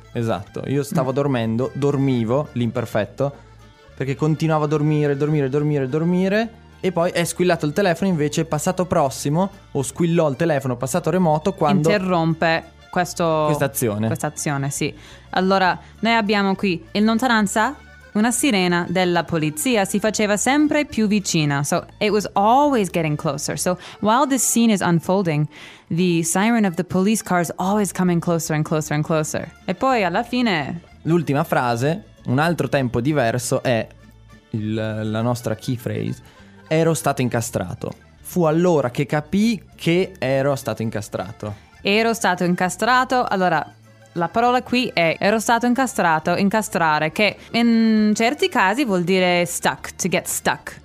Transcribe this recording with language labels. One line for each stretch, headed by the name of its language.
Italian: Esatto, io stavo dormendo, dormivo, l'imperfetto, perché continuavo a dormire, e poi è squillato il telefono, invece passato prossimo, o squillò il telefono, passato remoto, quando... Interrompe questa azione. Sì. Allora, noi abbiamo qui, in lontananza, una sirena della polizia si faceva sempre più vicina.
English: So it was always getting closer. So while this scene is unfolding, the siren of the police car is always coming closer and closer and closer.
Italian: E poi alla fine... L'ultima frase, un altro tempo diverso, è la nostra key phrase. Ero stato incastrato. Fu allora che capì che ero stato incastrato. Ero stato incastrato, allora... La parola qui è ero stato incastrato, incastrare, che in certi casi vuol dire
English: stuck, to get stuck.